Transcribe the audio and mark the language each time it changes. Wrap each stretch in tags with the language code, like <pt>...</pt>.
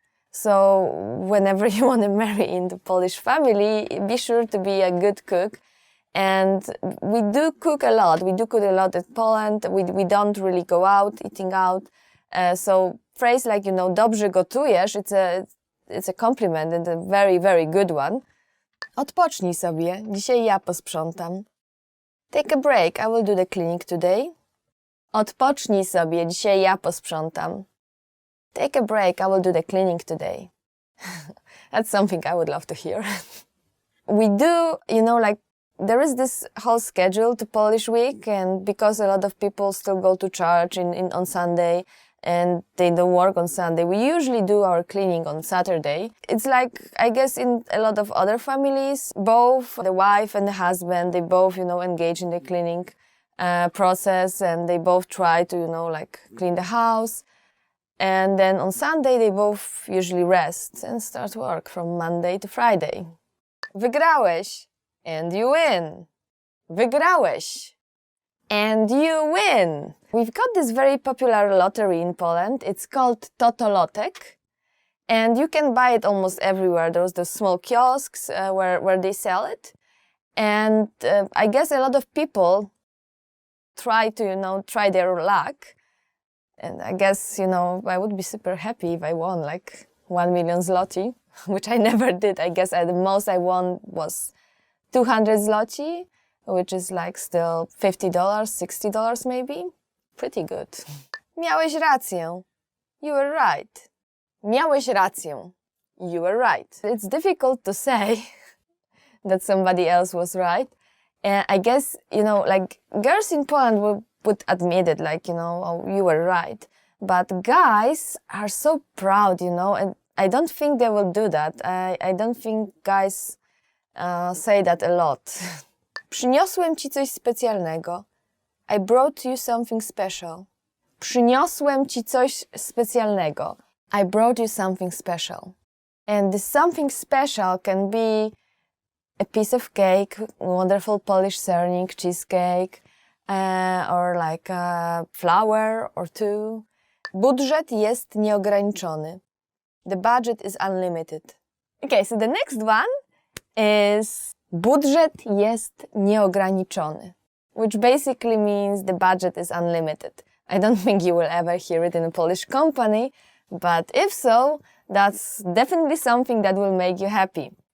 <en>So whenever you want to marry into Polish family, be sure to be a good cook. And we do cook a lot. We do cook a lot in Poland. We don't really go out, eating out. So phrase like, you know,</en> <pl>dobrze gotujesz,</pl> <en>it's a compliment and a very, very good one.</en> <pl>Odpocznij sobie, dzisiaj ja posprzątam.</pl> <en>Take a break, I will do the cleaning today.</en> <pl>Odpocznij sobie, dzisiaj ja posprzątam.</pl> <en>Take a break, I will do the cleaning today. That's something I would love to hear. We do, you know, like, there is this whole schedule to Polish week, and because a lot of people still go to church on Sunday, and they don't work on Sunday, we usually do our cleaning on Saturday. It's like, I guess in a lot of other families, both the wife and the husband, they both, you know, engage in the cleaning process, and they both try to, you know, like clean the house. And then on Sunday, they both usually rest and start work from Monday to Friday.</en> <pl>Wygrałeś,</pl> <en>and you win. Wygrałeś. and you win! We've got this very popular lottery in Poland. It's called Totolotek, and you can buy it almost everywhere. There's the small kiosks where they sell it. And I guess a lot of people try to, try their luck. And I guess, I would be super happy if I won like 1 million zloty, which I never did. I guess the most I won was 200 zloty, which is like still $50, $60 maybe. Pretty good.</en> <pl>Miałeś rację.</pl> <en>You were right.</en> <pl>Miałeś rację.</pl> <en>You were right. It's difficult to say that somebody else was right. And I guess, like girls in Poland would admit it, like, oh, you were right. But guys are so proud, and I don't think they will do that. I don't think guys say that a lot.</en> <pl>Przyniosłem ci coś specjalnego.</pl> <en>I brought you something special.</en> <pl>Przyniosłem ci coś specjalnego.</pl> <en>I brought you something special. And this something special can be a piece of cake, wonderful Polish sernik, cheesecake, or like a flower or two.</en> <pl>Budżet jest nieograniczony.</pl> <en>The budget is unlimited. Okay, so the next one is</en> <pl>budżet jest nieograniczony,</pl> <en>which basically means the budget is unlimited. I don't think you will ever hear it in a Polish company, but if so, that's definitely something that will make you happy.</en>